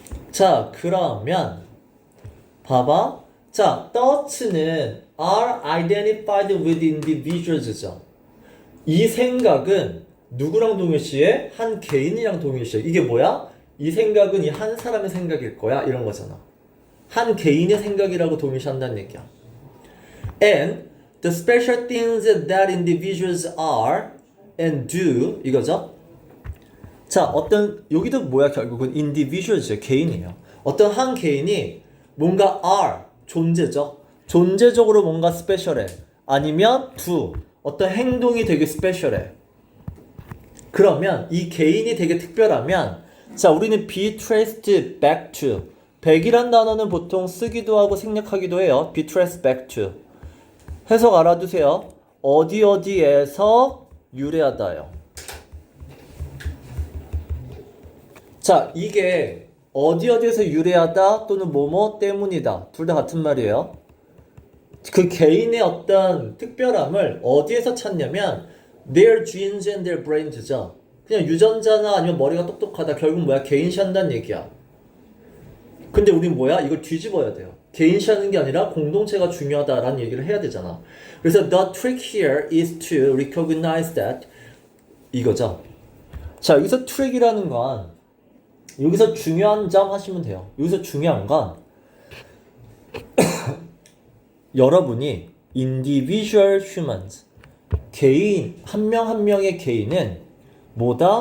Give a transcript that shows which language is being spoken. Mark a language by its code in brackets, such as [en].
[en] 자, 그러면 봐봐. 자, thoughts는 are identified with individuals죠. [ko] 이 생각은 누구랑 동일시해? 한 개인이랑 동일시해. 이게 뭐야? 이 생각은 이 한 사람의 생각일 거야. 이런 거잖아. 한 개인의 생각이라고 동일시한다는 얘기야. [en] And the special things that individuals are and do 이거죠. [ko] 자, 어떤 여기도 뭐야? 결국은 individuals죠. 개인이에요. 어떤 한 개인이 뭔가 are 존재죠. 존재적으로 뭔가 스페셜해. 아니면 do 어떤 행동이 되게 스페셜해. 그러면 이 개인이 되게 특별하면 자, 우리는 be traced back to back이란 단어는 보통 쓰기도 하고 생략하기도 해요. be traced back to 해석 알아두세요. 어디에서 유래하다요. 자, 이게 어디에서 유래하다 또는 뭐뭐 때문이다. 둘 다 같은 말이에요. 그 개인의 어떤 특별함을 어디에서 찾냐면 their genes and their brains 죠. 그냥 유전자나 아니면 머리가 똑똑하다. 결국 뭐야? 개인시한다는 얘기야. 근데 우린 뭐야? 이걸 뒤집어야 돼요. 개인시하는 게 아니라 공동체가 중요하다라는 얘기를 해야 되잖아. [en] 그래서 the trick here is to recognize that 이거죠. [ko] 자, 여기서 trick이라는 건 여기서 중요한 점 하시면 돼요. 여기서 중요한 건 여러분이 individual humans 개인 한 명 한 명의 개인은 뭐다?